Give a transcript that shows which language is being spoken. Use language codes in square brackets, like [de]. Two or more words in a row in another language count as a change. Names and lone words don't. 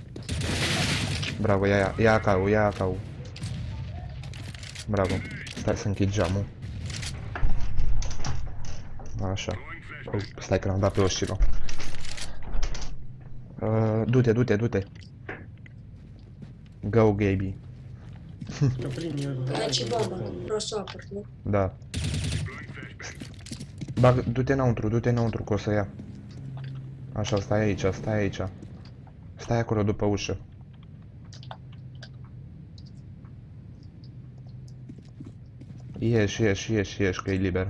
[ro] Bravo, ia acau. Bravo. Stai să închid geamul. Așa. Stai că l-am dat pe Oshiro. Du-te. Go, Gaby. [ru] Да блин, я [ro] Ai și bomba, vreau să o apăr, nu? Da. Du-te înăuntru, că o să ia. Așa, stai aici. Stai acolo după ușă. Ieși, că e liber.